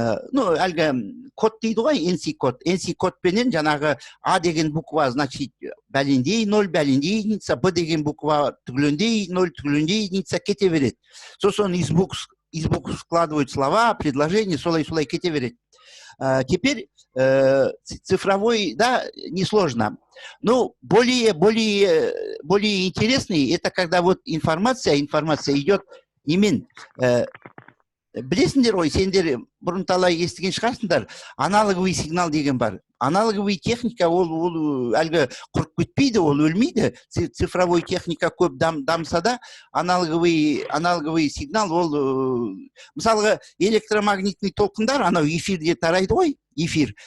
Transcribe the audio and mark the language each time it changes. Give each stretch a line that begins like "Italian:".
Kazakh: Ну, әлгі код дейді ғой, NC код. NC код пенен жаңағы А деген буква, значит, бәлендей 0, бәлендей единица, Б деген буква түгілендей 0, түгілендей единица кете береді. Сосын
Russian: из букв складывают слова, предложения,
Kazakh: солай кете береді.
Russian: Теперь цифровой, да, несложно. Но более интересный, это когда вот информация идет
Kazakh: немен. Білесіңдер ғой, сендер бұрын талай естіген шығарсыңдар, аналоговый сигнал деген бар. Аналоговый техника, ол әлгі құрып кетпейді, ол өлмейді. Цифровой техника көп дамса да, аналоговый сигнал, ол, мысалғы, электромагнитный толқындар, анау эфирде тарайды ғой, эфир.